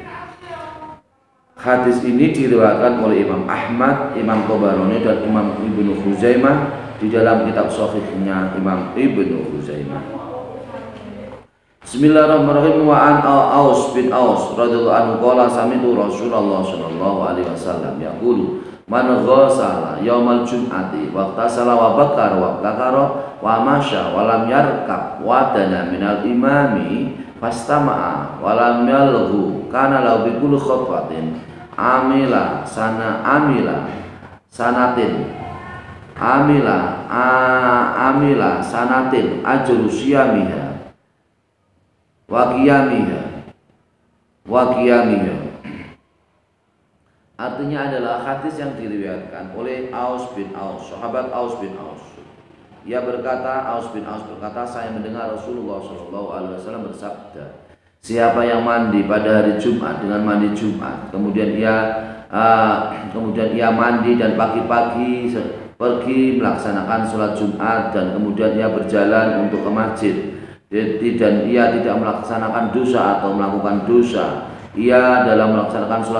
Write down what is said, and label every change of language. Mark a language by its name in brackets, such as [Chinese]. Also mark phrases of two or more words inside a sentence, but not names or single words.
[Indonesian] Hadis ini diriwayatkan oleh Imam Ahmad, Imam Tabarani dan Imam Ibnu Khuzaimah di dalam kitab Shahihnya Imam Ibnu Khuzaimah. [Arabic] بسم الله الرحمن الرحيم. وعن أوس بن أوس رضي الله عنه قال سمعت رسول الله صلى الله عليه وسلم يقول من غسل يوم الجمعة واغتسل وبكر وابتكر ومشى ولم يركب ودنا من الإمام فاستمع ولم يلغ كان له بكل خطوة عمل سنة أجر صيامها وقيامها. [Indonesian] Artinya adalah hadis yang diriwayatkan oleh Aus bin Aus, sahabat Aus bin Aus. Aus bin Aus berkata, saya mendengar Rasulullah SAW bersabda, siapa yang mandi pada hari Jumat dengan mandi Jumat, kemudian ia mandi dan pagi-pagi pergi melaksanakan sholat Jumat, dan kemudian ia berjalan untuk ke masjid, dan ia tidak melaksanakan dosa atau melakukan dosa, ia dalam melaksanakan sholat